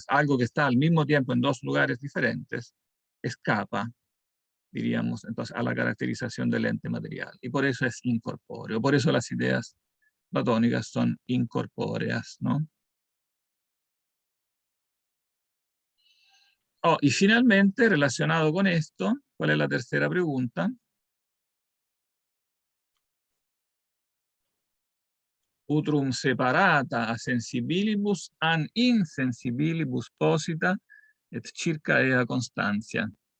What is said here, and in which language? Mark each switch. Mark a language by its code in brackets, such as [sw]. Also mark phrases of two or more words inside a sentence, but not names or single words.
[es] Algo que está al mismo tiempo en dos lugares diferentes escapa, diríamos, entonces, a la caracterización del ente material. Y por eso es incorpóreo. Por eso las ideas platónicas son incorpóreas, ¿no? Oh, y finalmente, relacionado con esto, ¿cuál es la tercera pregunta? [la] Utrum separata a sensibilibus an insensibilibus posita et circa ea constancia.